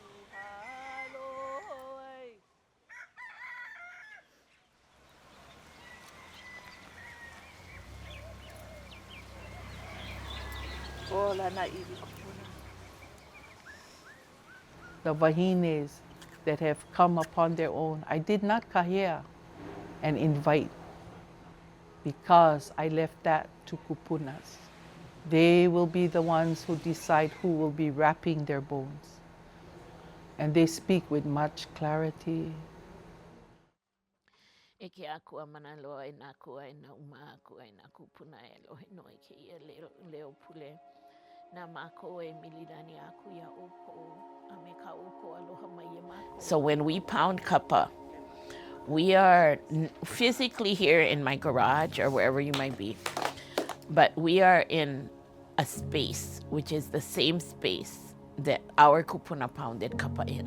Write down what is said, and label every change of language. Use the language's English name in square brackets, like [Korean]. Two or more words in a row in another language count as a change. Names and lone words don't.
[English] The wahines that have come upon their own, I did not Kāhea and invite because I left that to kūpunas. They will be the ones who decide who will be wrapping their bones. And they speak with much clarity. [Hawaiian] E ke akua mana loa e nā kua e nā uma akua e nā kūpuna e lohe no e ke ia leo pule. Nā mākou e mililani aku ia opo a me ka opo aloha mai e mākou. [English] So when we pound kapa, we are physically here in my garage or wherever you might be, but we are in a space which is the same space that our kūpuna pounded kapa in.